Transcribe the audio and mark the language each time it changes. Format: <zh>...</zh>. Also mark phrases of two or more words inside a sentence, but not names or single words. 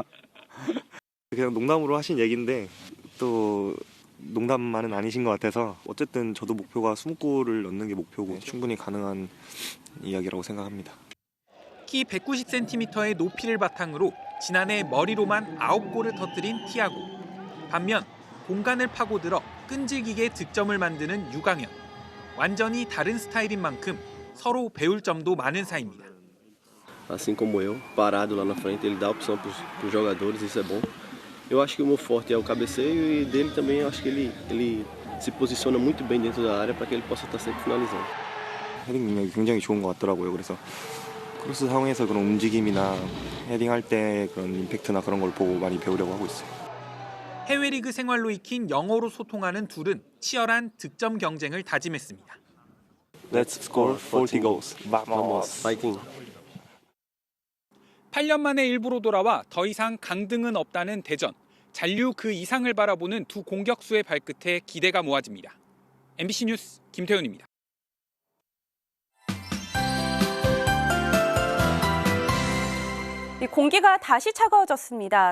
<ko>그냥 농담으로 하신 얘기인데 또 농담만은 아니신 것 같아서 어쨌든 저도 목표가 20골을 넣는 게 목표고 충분히 가능한 이야기라고 생각합니다. 키 190cm의 높이를 바탕으로 지난해 머리로만 9골을 터뜨린 티아고. 반면 공간을 pa고들어 끈질기게 득점을 만드는 유강현. 완전히 다른 스타일인 만큼 서로 배울 점도 많은 사이입니다.</ko> <pt>Assim como eu, parado lá na frente, ele dá opção para os jogadores, isso é bom. Eu acho que o meu forte é o cabeceio e dele também eu acho que ele se posiciona muito bem dentro da área para que ele possa estar sempre finalizando.</pt> <ko>헤딩 능력이 굉장히 좋은 것 같더라고요. 그래서 크로스 상황에서 그런 움직임이나 헤딩할 때 그런 임팩트나 그런 걸 보고 많이 배우려고 하고 있어요. 해외 리그 생활로 익힌 영어로 소통하는 둘은 치열한 득점 경쟁을 다짐했습니다.</ko> <en>Let's score 40 goals. Vamos.</en> <ko>Fighting. 8년 만에 일부로 돌아와 더 이상 강등은 없다는 대전. 잔류 그 이상을 바라보는 두 공격수의 발끝에 기대가 모아집니다. MBC 뉴스 김태훈입니다. 공기가 다시 차가워졌습니다.</ko>